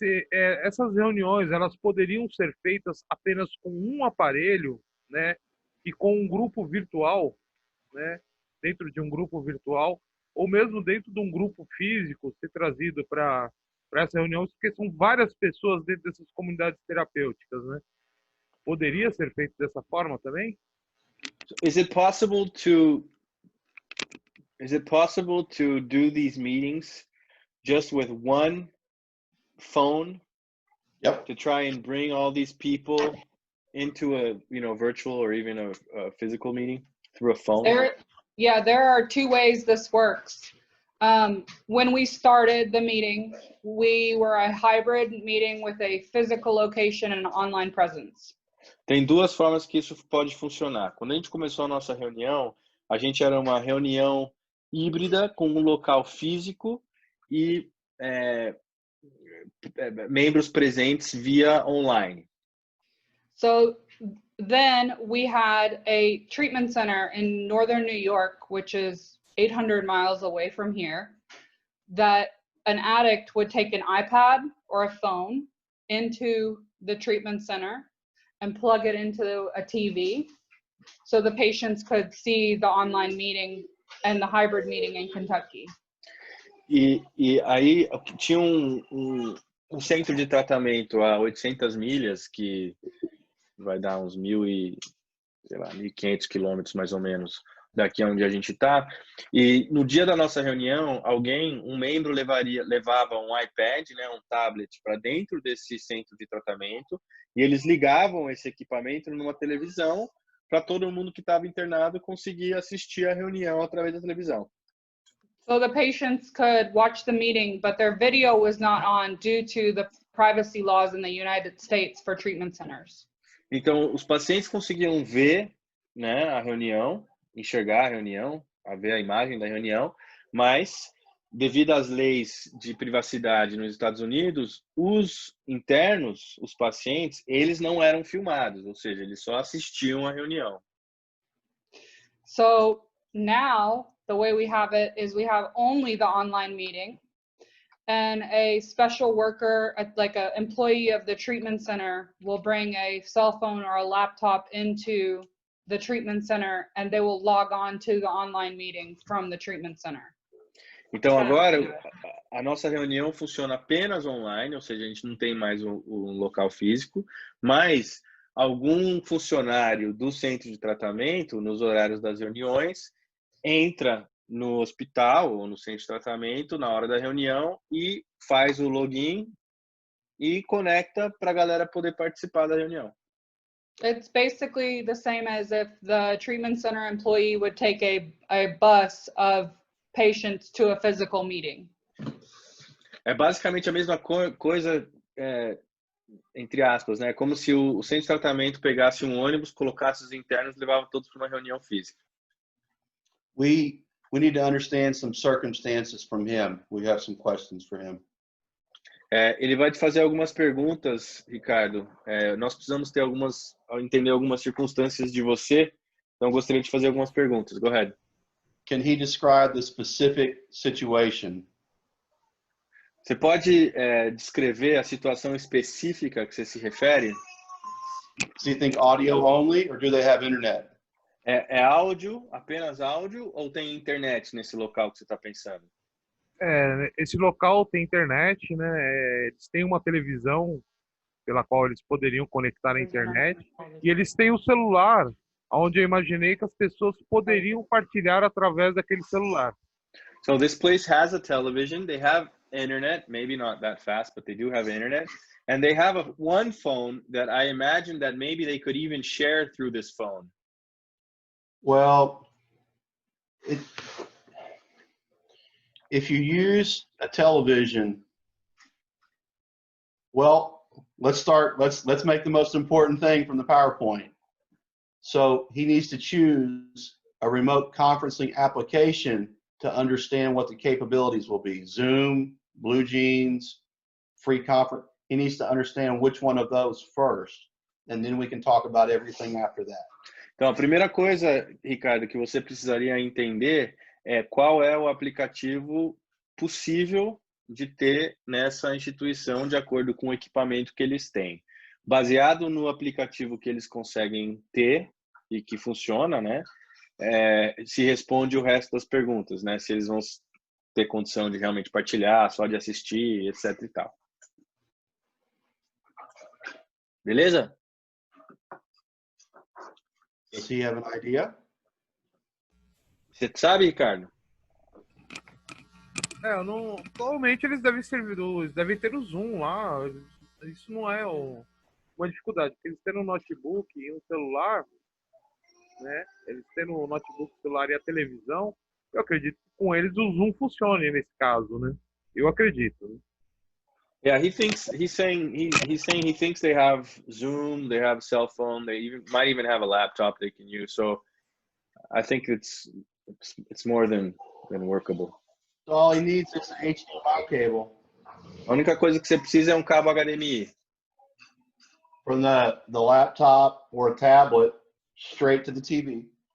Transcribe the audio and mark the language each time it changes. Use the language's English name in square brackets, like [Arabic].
[Portuguese] essas reuniões elas poderiam ser feitas apenas com um aparelho, né, e com um grupo virtual, né, dentro de um grupo virtual, ou mesmo dentro de um grupo físico, ser trazido para essa reunião, porque são várias pessoas dentro dessas comunidades terapêuticas, né? Poderia ser feito dessa forma também? [English] Is it possible to do these meetings just with one phone? Yep. To try and bring all these people into a virtual or even a physical meeting through a phone? There are two ways this works. When we started the meeting, we were a hybrid meeting with a physical location and an online presence. [Portuguese] Tem duas formas que isso pode funcionar. Quando a gente começou a nossa reunião, a gente era uma reunião híbrida com um local físico e membros presentes via online. [English] So then we had a treatment center in northern New York, which is 800 miles away from here, that an addict would take an iPad or a phone into the treatment center and plug it into a TV so the patients could see the online meeting and the hybrid meeting in Kentucky. [Portuguese] E aí tinha um centro de tratamento a 800 milhas, que vai dar uns 1.500 quilômetros mais ou menos daqui onde a gente está. E no dia da nossa reunião, um membro levava um iPad, né, um tablet para dentro desse centro de tratamento, e eles ligavam esse equipamento numa televisão para todo mundo que estava internado conseguir assistir a reunião através da televisão. [English] So the patients could watch the meeting, but their video was not on due to the privacy laws in the United States for treatment centers. [Portuguese] Então, os pacientes conseguiam ver, né, a reunião, enxergar a reunião, ver a imagem da reunião, mas, devido às leis de privacidade nos Estados Unidos, os internos, os pacientes, eles não eram filmados, ou seja, eles só assistiam a reunião. [English] So now, the way we have it is we have only the online meeting, and a special worker, like an employee of the treatment center, will bring a cell phone or a laptop into the treatment center, and they will log on to the online meeting from the treatment center. [Portuguese] Então, agora, a nossa reunião funciona apenas online, ou seja, a gente não tem mais um local físico, mas algum funcionário do centro de tratamento, nos horários das reuniões, entra no hospital ou no centro de tratamento na hora da reunião e faz o login e conecta para a galera poder participar da reunião. [English] It's basically the same as if the treatment center employee would take a bus of patients to a physical meeting. [Portuguese] É basicamente a mesma coisa, entre aspas, né? Como se o centro de tratamento pegasse um ônibus, colocasse os internos e levava todos para uma reunião física. [English] We need to understand some circumstances from him. We have some questions for him. [Portuguese] Ele vai te fazer algumas perguntas, Ricardo. Nós precisamos entender algumas circunstâncias de você, então eu gostaria de fazer algumas perguntas. [English] Go ahead. Can he describe the specific situation? [Portuguese] Você pode descrever a situação específica que você se refere? [English] Does he think audio only, or do they have internet? [Portuguese] É áudio, apenas áudio, ou tem internet nesse local que você está pensando? Esse local tem internet, né? Eles têm uma televisão pela qual eles poderiam conectar a internet, e eles têm um celular, onde eu imaginei que as pessoas poderiam partilhar através daquele celular. [English] So this place has a television, they have internet, maybe not that fast, but they do have internet, and they have one phone that I imagine that maybe they could even share through this phone. Well, if you use a television, well, let's make the most important thing from the PowerPoint. So he needs to choose a remote conferencing application to understand what the capabilities will be. Zoom, BlueJeans, free conference. He needs to understand which one of those first, and then we can talk about everything after that. [Portuguese] Então, a primeira coisa, Ricardo, que você precisaria entender é qual é o aplicativo possível de ter nessa instituição de acordo com o equipamento que eles têm. Baseado no aplicativo que eles conseguem ter e que funciona, né, se responde o resto das perguntas, né, se eles vão ter condição de realmente partilhar, só de assistir, etc e tal. Beleza? [English] Does he have an idea? [Portuguese] Você sabe, Ricardo? Eu não. Provavelmente eles devem ter o Zoom lá. Isso não é uma dificuldade. Porque eles tendo um notebook e um celular, né? Eles tendo um notebook, celular e a televisão, eu acredito que com eles o Zoom funcione nesse caso, né? Eu acredito. Né? [English] Yeah, he's saying he thinks they have Zoom, they have cell phone, might even have a laptop they can use. So I think it's more than workable. So all he needs is an HDMI cable [Portuguese] A única coisa que você precisa é um cabo HDMI [English] from the laptop or tablet straight to the TV.